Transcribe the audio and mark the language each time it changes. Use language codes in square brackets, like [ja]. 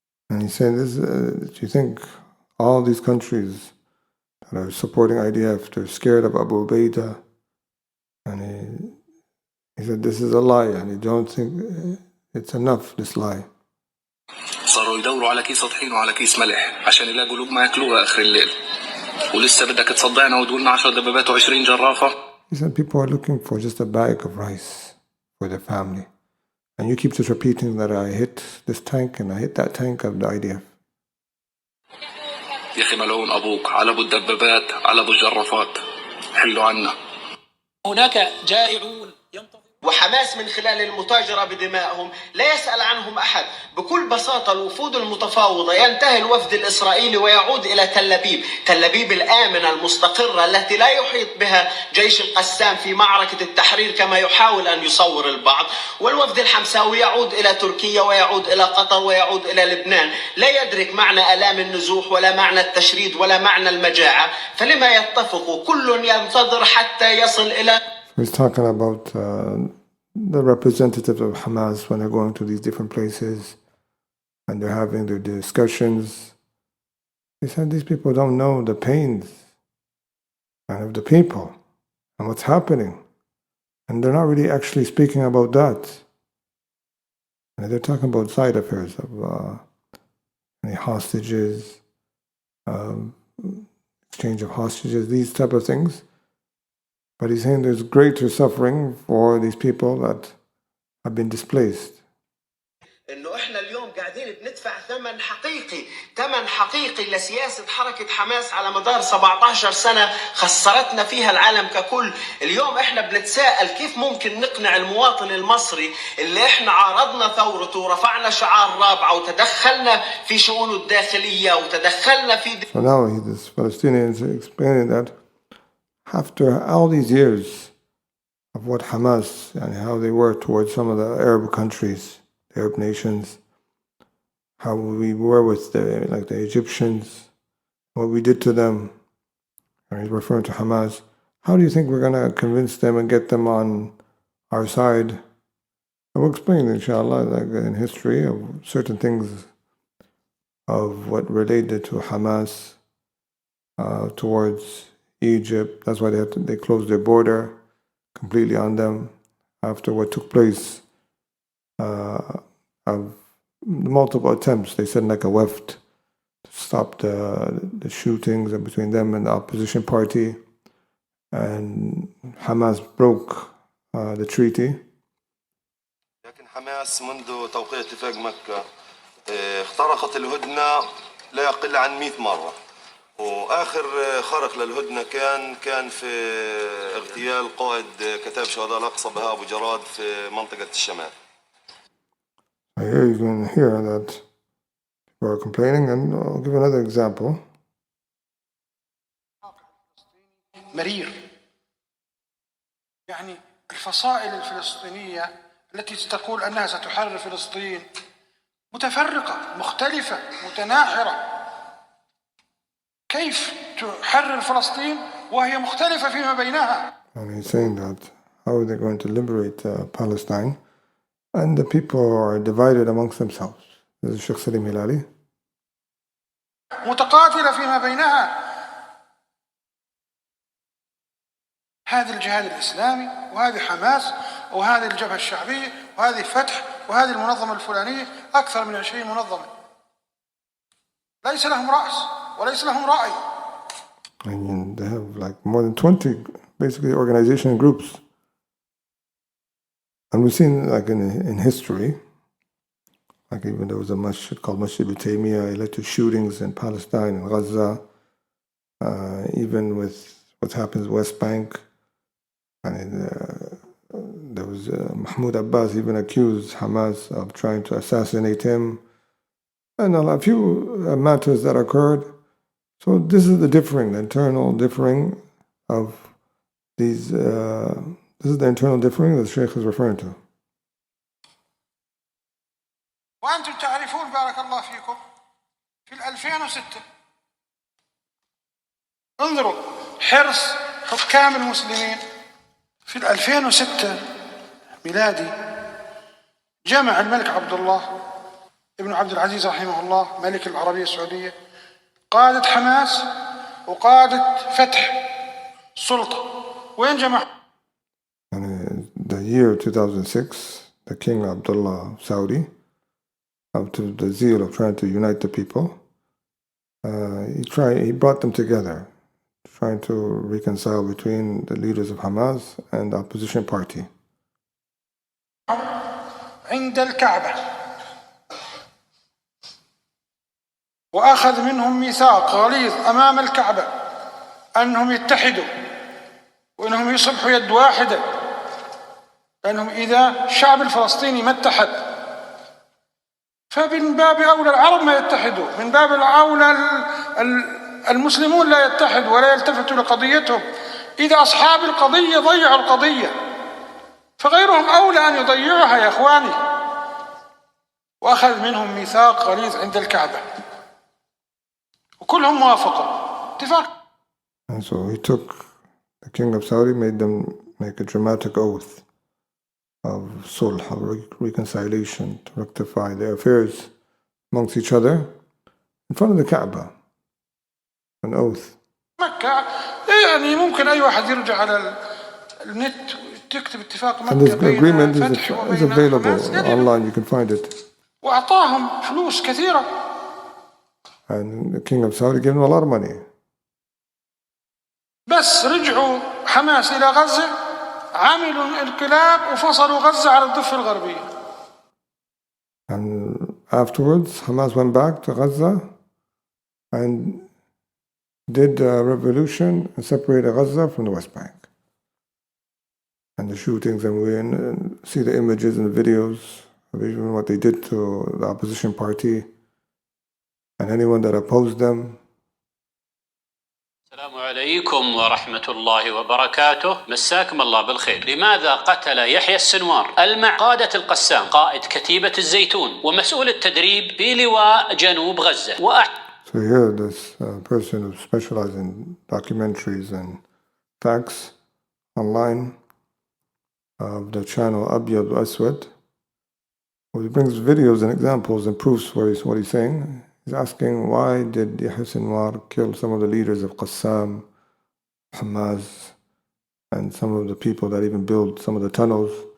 [en] And he said, do you think all these countries that are supporting IDF, they're scared of Abu Ubaidah? And he said, this is a lie, and you don't think it's enough, this lie. [ar] صاروا يدوروا على كيس طحين وعلى كيس ملح عشان يلاقوا لقمة ياكلوها آخر الليل. ولسه بدك تصدعنا وتقولنا 10 دبابات و20 جرافة. [en] He said people are looking for just a bag of rice for their family. And you keep just repeating that I hit this tank and I hit that tank of the IDF. [ar] يا أخي ملعون أبوك على أبو الدبابات على أبو الجرافات. حلوا عنا. هناك جائعون وحماس من خلال المتاجرة بدمائهم لا يسأل عنهم أحد. بكل بساطة الوفود المتفاوضة ينتهي الوفد الإسرائيلي ويعود إلى تل أبيب الآمنة المستقرة التي لا يحيط بها جيش القسام في معركة التحرير كما يحاول أن يصور البعض. والوفد الحمساوي يعود إلى تركيا ويعود إلى قطر ويعود إلى لبنان، لا يدرك معنى آلام النزوح ولا معنى التشريد ولا معنى المجاعة، فلما يتفق كل ينتظر حتى يصل إلى. [en] He's talking about the representatives of Hamas when they're going to these different places and they're having their discussions. He said these people don't know the pains of the people and what's happening. And they're not really actually speaking about that. And they're talking about side affairs of any hostages, exchange of hostages, these type of things. But he's saying there's greater suffering for these people that have been displaced. [ar] إنه إحنا اليوم قاعدين بندفع ثمن حقيقي لسياسة حركة حماس على مدار 17 سنة خسرتنا فيها العالم ككل. اليوم إحنا بنتساءل كيف ممكن نقنع المواطن المصري اللي إحنا عارضنا ثورته ورفعنا شعار رابعة وتدخلنا في شؤونه الداخلية وتدخلنا في. [en] So now the Palestinians are explaining that after all these years of what Hamas and how they were towards some of the Arab countries, the Arab nations, how we were with the Egyptians, what we did to them, and he's referring to Hamas. How do you think we're going to convince them and get them on our side? And we'll explain, inshallah, like in history of certain things of what related to Hamas towards Egypt. That's why they closed their border completely on them after what took place of multiple attempts. They sent like a weft to stop the shootings between them and the opposition party, and Hamas broke the treaty. [ar] لكن حماس منذ توقيع اتفاق مكة اخترقت الهدنة لا يقل عن 100 مرة. وآخر خرق للهدنة كان في اغتيال قائد كتاب شهداء الأقصى بهاء أبو جراد في منطقة الشمال. [en] Here you can hear that people are complaining, and I'll give another example. [ar] مرير. يعني الفصائل الفلسطينية التي تقول أنها ستحرر فلسطين متفرقة مختلفة متناحرة. كيف تحرر فلسطين وهي مختلفة فيما بينها؟ [en] And he's saying that how are they going to liberate Palestine, and the people are divided amongst themselves. This is Sheikh Salim Hilali. [ar] متقاتلة فيما بينها. هذا الجهاد الإسلامي وهذه حماس وهذه الجبهة الشعبية وهذه فتح وهذه المنظمة الفلانية، أكثر من 20 منظمة ليس لهم رأس وليس لهم رأي. [en] And they have like more than 20 basically organization groups. And we've seen like in history, like even there was a masjid called Masjid Taymiyyah, it led to shootings in Palestine and Gaza, even with what happens in West Bank. And there was Mahmoud Abbas even accused Hamas of trying to assassinate him, and a few matters that occurred. So this is the internal differing of these. This is the internal differing that the Sheikh is referring to. [ar] وأنتم تعرفون بارك الله فيكم في 2006 انظروا حرص حكام المسلمين في 2006 ميلادي جمع الملك عبد الله ابن عبد العزيز رحمه الله ملك العربية السعودية قادة حماس وقادة فتح السلطة وين جمع؟ [en] The year 2006, the King Abdullah Saudi, up to the zeal of trying to unite the people, he brought them together, trying to reconcile between the leaders of Hamas and the opposition party. [ar] عند الكعبة وأخذ منهم ميثاق غليظ أمام الكعبة أنهم يتحدوا وأنهم يصبحوا يد واحدة، لأنهم إذا الشعب الفلسطيني ما اتحد فمن باب أولى العرب ما يتحدوا، من باب الأولى المسلمون لا يتحدوا ولا يلتفتوا لقضيتهم. إذا أصحاب القضية ضيعوا القضية فغيرهم أولى أن يضيعها يا إخواني. وأخذ منهم ميثاق غليظ عند الكعبة وكلهم موافقوا اتفاق. [en] And so he took, the king of Saudi made them make a dramatic oath of sulh, of reconciliation, to rectify their affairs amongst each other in front of the Kaaba. An oath. [ar] مكة يعني ممكن أي واحد يرجع على النت تكتب اتفاق مكة. [en] And this agreement is available online, you can find it. [ar] وأعطاهم فلوس كثيرة. [en] And the king of Saudi gave them a lot of money. [ar] بس رجعوا حماس إلى غزة عملوا انقلاب وفصلوا غزة على الضفة الغربية. [en] And afterwards, Hamas went back to Gaza and did a revolution and separated Gaza from the West Bank. And the shootings, and we see the images and the videos of even what they did to the opposition party and anyone that opposed them. [ar] السلام عليكم ورحمة الله وبركاته، مساكم الله بالخير. لماذا قتل يحيى السنوار قادة القسام قائد كتيبة الزيتون ومسؤول التدريب في لواء جنوب غزة [en] So here this person who specializes in documentaries and facts online of the channel Abyad Aswad, who brings videos and examples and proofs what he's saying. He's asking, why did Yahya Sinwar kill some of the leaders of Qassam, Hamas, and some of the people that even built some of the tunnels?